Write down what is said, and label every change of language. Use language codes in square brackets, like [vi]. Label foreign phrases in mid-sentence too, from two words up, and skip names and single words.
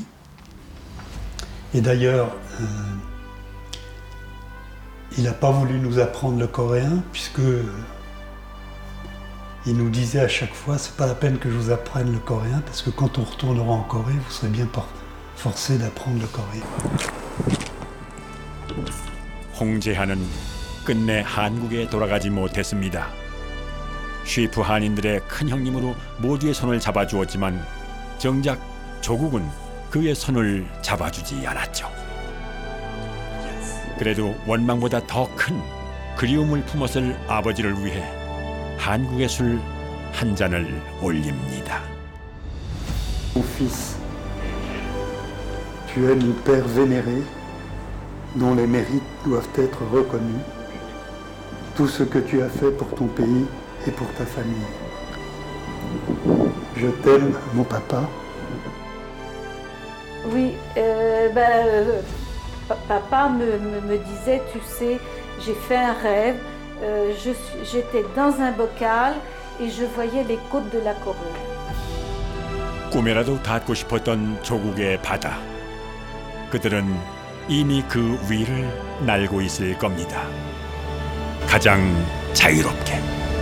[fr] Et d'ailleurs, il n'a pas voulu nous apprendre le coréen puisque il nous disait à chaque fois c'est pas la peine que je vous apprenne le coréen parce que quand on retournera en Corée, vous serez bien forcé d'apprendre le coréen. [ko] 홍제하는 끝내 한국에 돌아가지 못했습니다. 쉬프 한인들의 큰 형님으로 모두의 손을 잡아주었지만 정작 조국은 그의 손을 잡아주지 않았죠. 그래도 원망보다 더 큰 그리움을 품었을 아버지를 위해 한국의 술 한 잔을 올립니다. [fr] Mon fils, tu es le père vénéré dont les mérites doivent être reconnus. Tout ce que tu as fait pour ton pays et pour ta famille. Je t'aime, mon papa. Oui, papa me disait, tu sais, j'ai fait un rêve, j'étais dans un bocal et je voyais les côtes de la Corée. [ko] 꿈에라도 닿고 싶었던 조국의 바다. 그들은 이미 그 위를 날고 있을 겁니다. 가장 자유롭게.